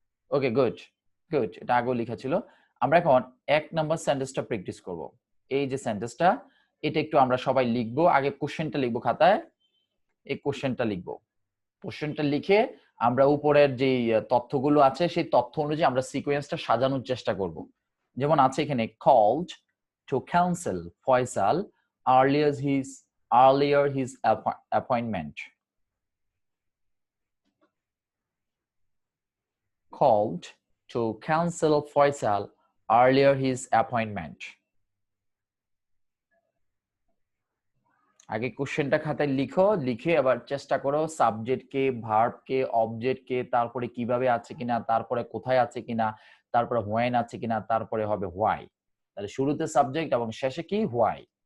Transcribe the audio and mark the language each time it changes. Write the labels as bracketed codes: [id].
[bn] ওকে, good good, এটা আগেও লিখা ছিল। আমরা এখন 1 নম্বর সেন্টেন্সটা প্র্যাকটিস করব। এই যে সেন্টেন্সটা, এটা একটু আমরা সবাই লিখবো। আগে কোশ্চেনটা লিখবো খাতায়, এই কোশ্চেনটা লিখবো। কোশ্চেনটা লিখে আমরা উপরের যে তথ্যগুলো আছে সেই তথ্য অনুযায়ী আমরা সিকোয়েন্সটা সাজানোর চেষ্টা করব। যেমন আছে এখানে [en] called to cancel Faisal earlier his appointment. Called to cancel Faisal earlier his appointment. [bn] আগে কোশ্চেনটা খাতায় লিখো, লিখে আবার চেষ্টা করো সাবজেক্ট কে, ভার্ব কে, অবজেক্ট কে, তারপরে কিভাবে আছে কিনা, তারপরে কোথায় আছে কিনা, তারপরে হোয়েন আছে কিনা, তারপরে হবে হোয়াই। তাহলে শুরুতে সাবজেক্ট এবং শেষে কি, হোয়াই।